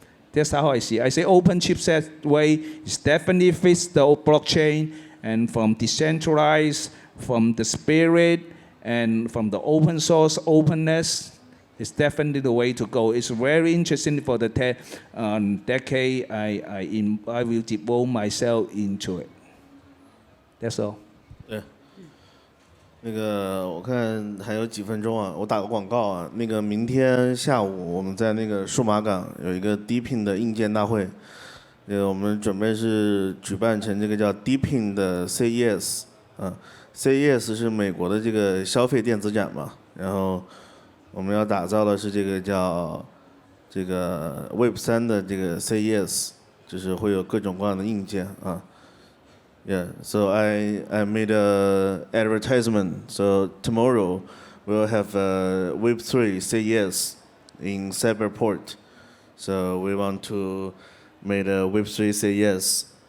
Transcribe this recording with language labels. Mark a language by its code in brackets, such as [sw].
[en] That's how I see it. I say open chipset way is definitely fits the blockchain, and from decentralized, from the spirit, and from the open source openness, it's definitely the way to go. It's very interesting for the decade. I will devote myself into it. That's all. [zh] 那个我看还有几分钟啊，我打个广告啊。那个明天下午我们在那个数码港有一个 DePIN 的硬件大会，我们准备是举办成这个叫 DePIN 的 CES， CES 是美国的这个消费电子展嘛，然后我们要打造的是这个叫这个 Web3 的这个 CES， 就是会有各种各样的硬件啊。 [en] Yeah, so I made a advertisement. So tomorrow we'll have a Web3 CES in Cyberport. So we want to make a Web3 CES.